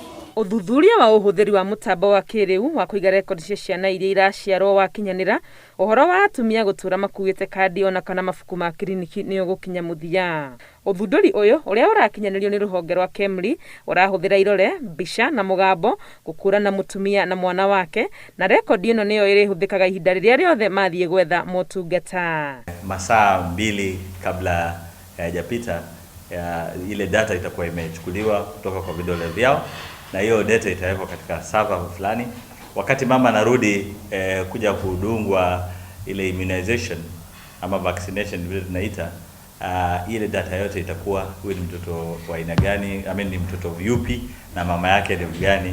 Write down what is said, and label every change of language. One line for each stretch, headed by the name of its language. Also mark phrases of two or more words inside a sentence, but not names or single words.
Kikuyu: Ũthuthuria wa ũhũthĩri wa mũtambo wa kĩrĩu wa kũiga rekondi cia ciana iria iraciarwo wakinyanĩra, ũhoro wa atumia gũtũra makuĩte kandi ona kana mabuku ma kiriniki nĩ ũgũkinya mũthia. Ũthundũri ũyũ ũrĩa ũrakinyanĩrio nĩ rũhonge rwa KEMRI ũrahũthĩra irore, mbica na mũgambo gũkũrana mũtumia na mwana wake, na rekondi ĩno nĩyo ĩrĩhũthĩkaga ihinda rĩrĩa rĩothe mathiĩ gwetha motungata.
Swahili: Masaa 2 kabla hayajapita ile data itakuwa imechukuliwa kutoka kwa vidole vyao, na hiyo data itawekwa katika server fulani. Wakati mama anarudi kuja kudungwa ile immunization ama vaccination vile tunaita, ile data yote itakuwa huyu ni mtoto wa aina gani, ni mtoto yupi na mama yake ni gani.